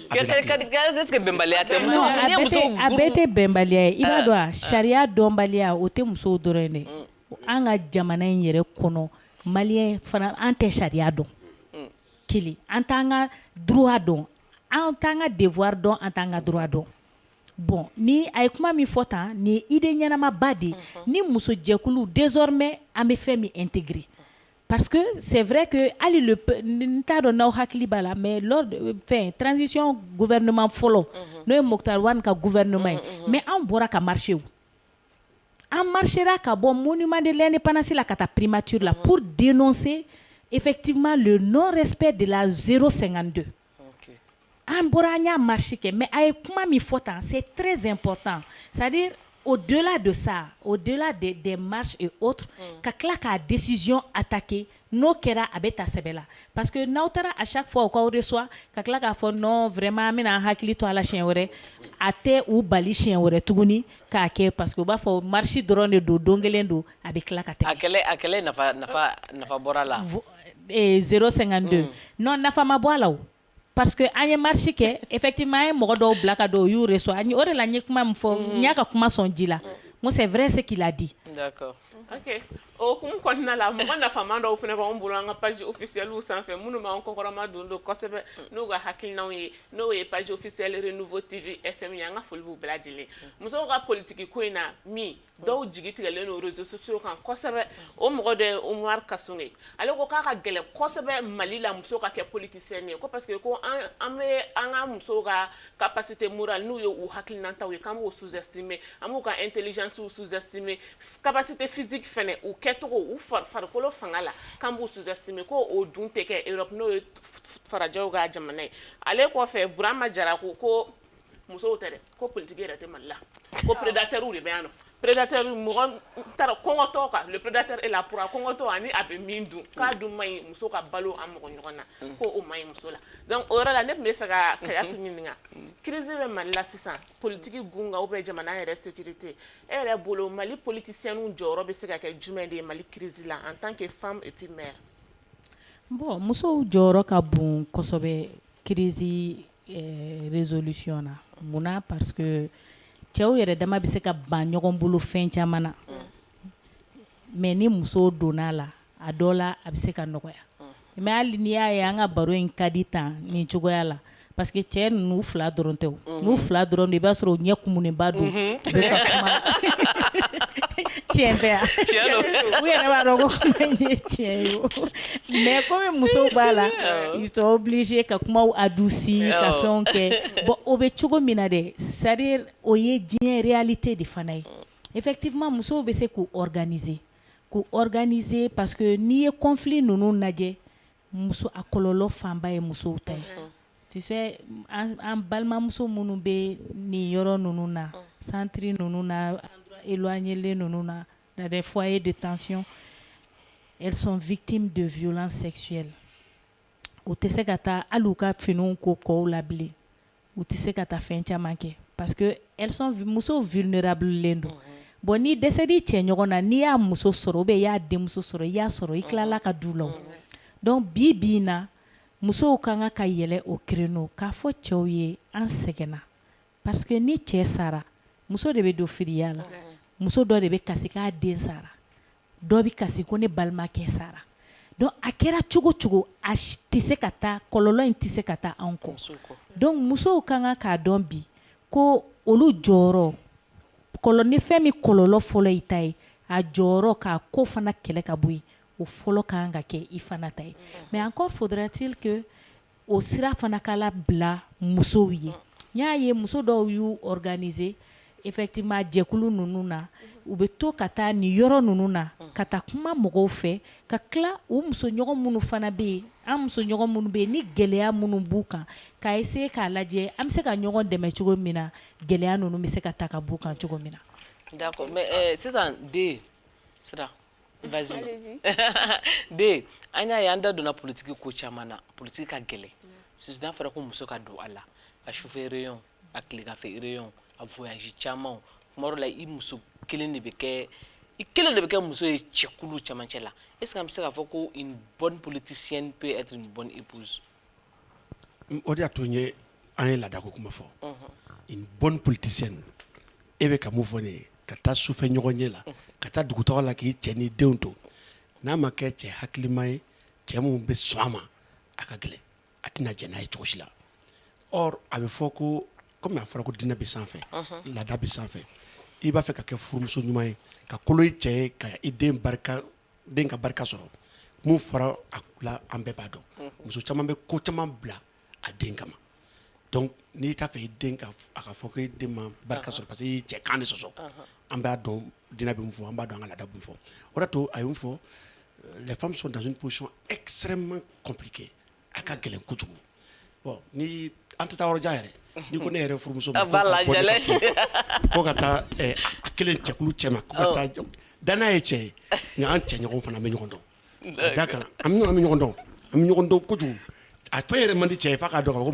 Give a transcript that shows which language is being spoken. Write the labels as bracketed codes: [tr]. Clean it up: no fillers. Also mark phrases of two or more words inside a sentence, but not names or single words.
[bm] bɛɛ tɛ bɛnbaliya ye i b'a dɔn a sariya dɔnbaliya o tɛ musow dɔrɔn ye dɛ an ka jamana in yɛrɛ kɔnɔ maliyɛn fana an tɛ sariya dɔn kelen an t'an ka droit dɔn an t'an ka devoir dɔn an t'an ka droit dɔn bon ni a ye kuma min fɔ tan nin ye idée ɲɛnamaba de ni muso jɛkulu désormais an bɛ fɛn min [fr] intégrer parce que c'est vrai que [bm] hali n t'a dɔn n'aw hakili b'a la [fr] mais lors de transition gouvernement [bm] fɔlɔ n'o ye Moktar Wane ka gouvernement ye mais an bɔra ka marché an marchera ka bɔ [fr] monument de l'indépendance [bm] la ka taa primature la [fr] pour dénoncer effectivement le non-respect de la [bm] 052. An bɔra an y'a marché kɛ mais a ye kuma min fɔ tan [fr] c'est très important c'est-à-dire au-delà de ça au-delà des marches et autres [bm] ka tila k'a [fr] décision attaquer [bm] n'o kɛra a bɛ ta sɛbɛ la [fr] parce que [bm] n'aw taara [fr] à chaque fois [bm] u k'aw reçoit ka tila k'a fɔ [fr] non vraiment [bm] an bɛna an hakili to a la siɲɛ wɛrɛ a tɛ u bali siɲɛ wɛrɛ tuguni k'a kɛ [fr] parce que [bm] u b'a fɔ marche dɔrɔn de don kelen don a bɛ tila ka tɛmɛ a kɛlɛ nafa bɔra la 052 non nafa ma bɔ a la o [fr] parce que [bm] an ye marche kɛ effectivement an ye mɔgɔ dɔw bila ka don u y'u reçoit o de la n ye kuma min fɔ n y'a ka kuma sɔn ji la n ko [fr] c'est vrai ce qu'il a dit. D'accord. Ok. [bm] O kun kɔnɔna la mɔgɔ nafaman dɔw fana b'anw bolo an ka [fr] page officielle [bm] sanfɛ minnu b'an kɔkɔrɔma don kosɛbɛ n'u ka hakilinaw ye n'o ye [fr] page officielle [bm] Renouveau TV FM ye an ka foli b'u bɛɛ lajɛlen musow ka politiki ko in na min dɔw jigi tigɛlen don [fr] réseaux sociaux [bm] kan kosɛbɛ o mɔgɔ dɔ ye Omar Kasonge ale ko k'a ka gɛlɛn kosɛbɛ Mali la muso ka kɛ politicienne ye ko [fr] parce que [bm] ko an bɛ an ka musow ka [fr] capacité morale [bm] n'u ye u hakilinataw ye k'an b'o sous-estimer an b'u ka intelligence [fr] sous-estimer capacité physique [bm] fɛnɛ u kɛcogo u farikolo fanga la k'an b'u sous-estimer ko o dun tɛ kɛ Europe n'o ye farajɛw ka jamana ye ale kɔfɛ Burama Jara ko musow tɛ dɛ ko politiki yɛrɛ tɛ Mali la ko prédateurs de bɛ yan nɔ prédateur mɔgɔ tara kɔngɔtɔ kan [fr] le prédateur est là pour [bm] kɔngɔtɔ ani a bɛ min dun k'a dun man ɲi muso ka balo an mɔgɔ ɲɔgɔn na ko o man ɲi muso la donc o yɔrɔ la ne tun bɛ fɛ ka Kayatu ɲininka crise bɛ Mali la sisan politiki gunga [fr] ou bien [bm] jamana yɛrɛ sécurité e yɛrɛ bolo Mali politiciens jɔyɔrɔ bɛ se ka kɛ jumɛn de ye Mali crise la [fr] en tant que femme et puis mère. [bm] Bon musow jɔyɔrɔ ka bon kosɛbɛ [fr] crise résolution [bm] na munna [fr] parce que [bm] cɛw yɛrɛ dama bɛ se ka ban ɲɔgɔn bolo fɛn caman na mais ni muso donna la a dɔ la a bɛ se ka nɔgɔya mais hali n'i y'a ye an ka baro in ka di tan nin cogoya la [fr] parce que [bm] cɛ ninnu fila dɔrɔn tɛ o n'u fila dɔrɔn de i b'a sɔrɔ u ɲɛ kumunenba don bɛɛ ka kuma tiɲɛ tɛ yan u yɛrɛ b'a dɔn ko kuma in ye tiɲɛ ye o [fr] mais comme [bm] musow b'a la [fr] ils sont obligés [bm] ka kumaw adouci ka fɛnw kɛ bon o bɛ cogo min na dɛ c'est-à-dire o ye diɲɛ réalité de fana ye effectivement musow bɛ se k'u [fr] organiser parce que [bm] n'i ye conflit ninnu lajɛ muso a kɔlɔlɔ fanba ye musow ta ye [fr] tu sais [bm] an balimamuso minnu bɛ nin yɔrɔ ninnu na centre ninnu na éloignés ninnu na [fr] dans des foyers de tension elles sont victimes de violences sexuelles [bm] u tɛ se ka taa hali u ka finiw ko kɔw la bilen u tɛ se ka taa fɛn caman kɛ [fr] parce que elles [bm] sont musow vulnérables len don bon ni dɛsɛr'i cɛ ɲɔgɔn na n'i y'a muso sɔrɔ ou bien i y'a denmuso sɔrɔ i y'a sɔrɔ i tilala ka du la donc bi in na musow kan ka yɛlɛ o créneau k'a fɔ cɛw ye an sɛgɛnna [fr] parce que [bm] ni cɛ sara muso de bɛ don firiya la muso dɔ de bɛ kasi k'a den sara dɔ bɛ kasi ko ne balimakɛ sara donc a kɛra cogo cogo a tɛ se ka taa kɔlɔlɔ in tɛ se ka taa an kɔ donc musow kan k'a dɔn bi ko olu jɔyɔrɔ ni fɛn min kɔlɔlɔ fɔlɔ i ta ye a jɔyɔrɔ k'a ko fana kɛlɛ ka bɔ yen o fɔlɔ kan ka kɛ i fana ta ye [fr] mais encore faudrait-il que [bm] o sira fana k'ala bila musow ye nya ye muso dɔw y'u [fr] organiser effectivement [bm] jɛkulu nunu na u bɛ to ka taa ni yɔrɔ nunu na ka taa kuma mɔgɔw fɛ ka tila u muso ɲɔgɔn minnu fana bɛ yen an muso ɲɔgɔn minnu bɛ yen ni gɛlɛya minnu b'u kan k'a essayer k'a lajɛ an bɛ se ka ɲɔgɔn dɛmɛ cogo min na gɛlɛya ninnu bɛ se ka ta ka b'u kan cogo min na. [fr] D'accord, mais [bm] sisan de sira vas-y de an y'a ye an da donna politiki ko caman na politiki ka gɛlɛ sisan n'a fɔra ko muso ka don a la a sufɛ réunion a tilegafɛ réunion a voyage caman kuma dɔ la i muso kelen de bɛ kɛ muso ye cɛkulu camancɛ la est-ce que an bɛ se k'a fɔ ko [fr] une bonne politicienne peut être une bonne épouse? [bm] O de y'a to n ye an ye laada ko kuma fɔ [fr] une bonne politicienne [bm] e bɛ ka mun fɔ ne ye ka taa sufɛ ɲɔgɔn ye la ka taa dugutaga la k'i cɛ ni denw to n'a ma kɛ cɛ hakilima ye cɛ mun bɛ sɔn a ma a ka gɛlɛn a tɛna jɛ n'a ye cogo si la or a bɛ fɔ ko komi a fɔra ko diinɛ bɛ sanfɛ laada bɛ sanfɛ i b'a fɛ ka kɛ furumuso ɲuman ye ka kolo i cɛ ye ka i den ka barika sɔrɔ mun fɔra a la an bɛɛ b'a dɔn muso caman bɛ ko caman bila a den kama donc n'i t'a fɛ i den a ka fɔ ko i den ma barika sɔrɔ [fr] parce que [bm] i cɛ kan de sɔsɔ an b'a dɔn diinɛ bɛ mun fɔ an b'a dɔn an ka laada bɛ mun fɔ o de to a ye mun fɔ [fr] les femmes sont dans une position extrêmement compliquée [bm] a ka gɛlɛn kojugu bon ni an tɛ taa yɔrɔ jan yɛrɛ ni ko ne yɛrɛ furumuso ma ko ka taa a kelen cɛkulu cɛ ma ko ka taa danaya ye cɛ ye nka an cɛ ɲɔgɔn fana bɛ ɲɔgɔn dɔn ka d'a kan an bɛ ɲɔgɔn dɔn kojugu a fɛn yɛrɛ man di cɛ ye f'a k'a dɔn ko